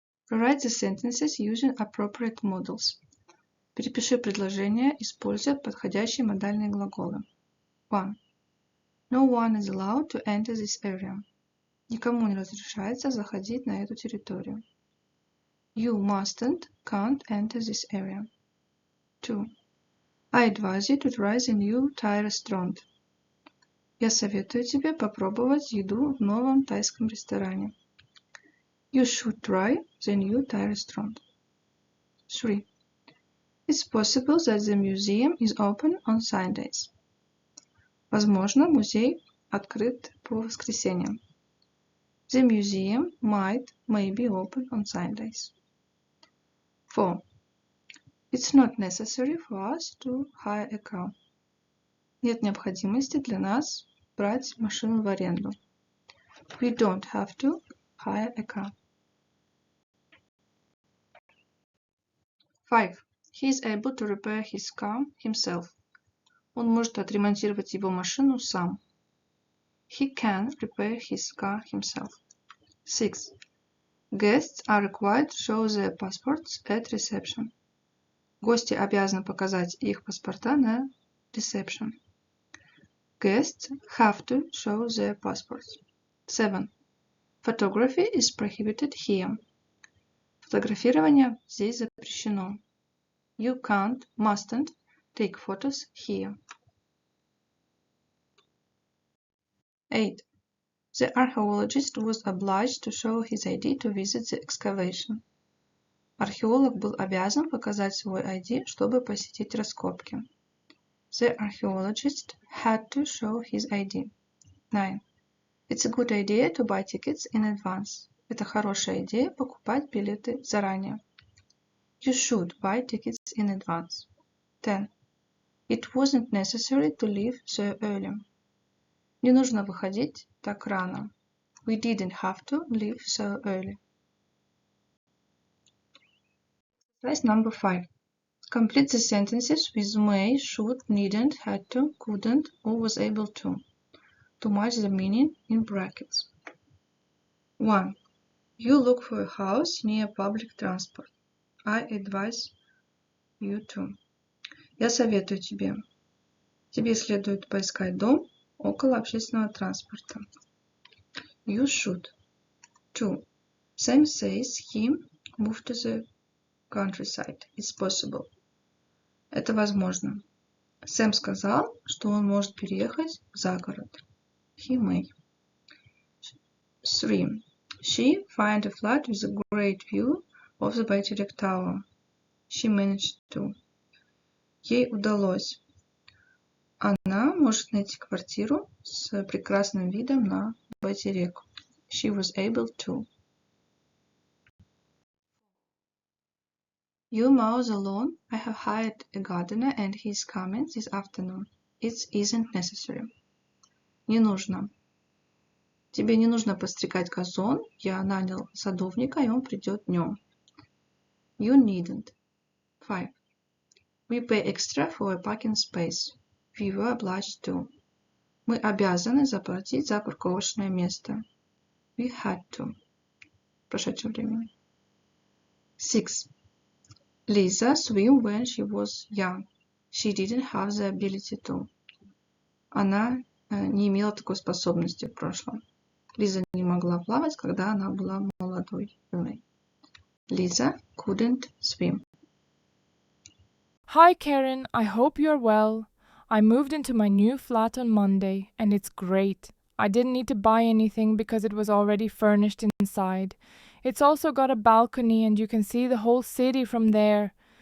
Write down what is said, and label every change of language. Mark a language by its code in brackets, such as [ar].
[en] Rewrite the sentences using appropriate modals. [ru] Перепиши предложения, используя подходящие модальные глаголы. [en] 1. No one is allowed to enter this area. [ru] Никому не разрешается заходить на эту территорию. [en] You can't enter this area. 2. I advise you to try the new Thai restaurant. [ru] Я советую тебе попробовать еду в новом тайском ресторане. [en] You should try the new Thai restaurant. 3. It's possible that the museum is open on Sundays. [ru] Возможно, музей открыт по воскресеньям. [en] The museum may be open on Sundays. 4. It's not necessary for us to hire a car. [ru] Нет необходимости для нас брать машину в аренду. [en] We don't have to hire a car. 5. He is able to repair his car himself. [ru] Он может отремонтировать его машину сам. [en] He can repair his car himself. 6. Guests are required to show their passports at reception. [ru] Гости обязаны показать их паспорта на reception. [en] Guests have to show their passports. 7. Photography is prohibited here. [ru] Фотографирование здесь запрещено. [en] You mustn't take photos here. 8. The archaeologist was obliged to show his ID to visit the excavation. [ru] Археолог был обязан показать свой ID, чтобы посетить раскопки. [en] The archaeologist had to show his ID. 9. It's a good idea to buy tickets in advance. [ru] Это хорошая идея покупать билеты заранее. [en] You should buy tickets in advance. 10. It wasn't necessary to leave so early. [ru] Не нужно выходить так рано. [en] We didn't have to leave so early. Exercise number 5. Complete the sentences with may, should, needn't, had to, couldn't, or was able to match the meaning in brackets. 1. You look for a house near public transport. I advise you to. [ru] Я советую тебе. Тебе следует поискать дом около общественного транспорта. [en] You should. 2. Sam says he moved to the countryside. It's possible. [ru] Это возможно. Сэм сказал, что он может переехать за город. [en] He may. 3. She found a flat with a great view of the Bayterik Tower. She managed to. [ru] Ей удалось. Она может найти квартиру с прекрасным видом на Байтерек. [en] She was able to. You mow the lawn. I have hired a gardener and he is coming this afternoon. It isn't necessary. [ru] Не нужно. Тебе не нужно подстригать газон. Я нанял садовника, и он придет днем. [en] You needn't. 5. We pay extra for a parking space. We were obliged to. [ru] Мы обязаны заплатить за парковочное место. [en] We had to. [ru] В прошедшем времени. [en] 6. Lisa swam when she was young. She didn't have the ability to. [ru] Она не имела такой способности в прошлом. Лиза не могла плавать, когда она была молодой. [en] Lisa couldn't swim. Hi Karen, I hope you're well. I moved into my new flat on Monday and it's great. I didn't need to buy anything because it was already furnished inside. It's also got a balcony and you can see the whole city from there.